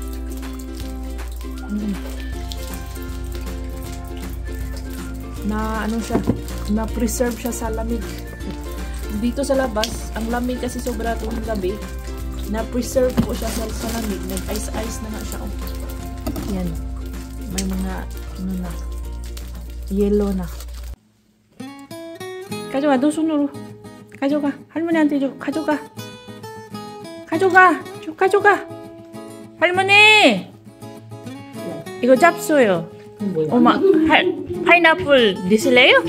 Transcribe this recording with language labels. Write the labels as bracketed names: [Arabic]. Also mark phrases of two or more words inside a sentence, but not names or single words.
[Filipino] Na siya, na-preserve siya sa lamig. Dito sa labas, ang lamig kasi sobra itong gabi. Na-preserve po siya sa lamig. Nag-ice na nga siya. Yan. May mga, yellow na. [Korean] 가져와, 너 손으로. 가져가. 할머니한테 줘. 가져가. 가져가. 할머니! 이거 잡숴요. 엄마, 파인애플 드실래요?